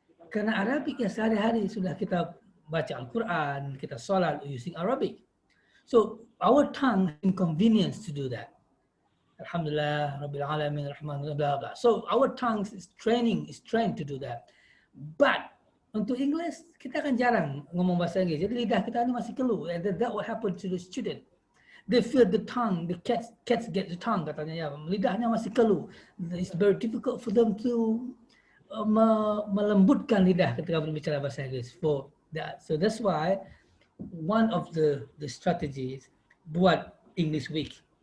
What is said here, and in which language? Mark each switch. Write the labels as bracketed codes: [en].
[id] Karena Arabic ya sehari-hari sudah kita baca Al-Quran, kita sholat [en] using Arabic. So our tongue inconvenience to do that. Alhamdulillah, Rabbil Alamin, Rahman, blah, blah. So our tongue is trained to do that. But [id] untuk English, kita kan jarang ngomong bahasa Inggris. Jadi lidah kita ini masih keluh. [en] And that what happened to the student. They feel the tongue, the cats get the tongue, [id] katanya, ya. Lidahnya masih keluh. [en] It's very difficult for them to [id] melembutkan lidah ketika berbicara bahasa Inggris. [en] For that. So that's why one of the strategies [id] buat [en] English week.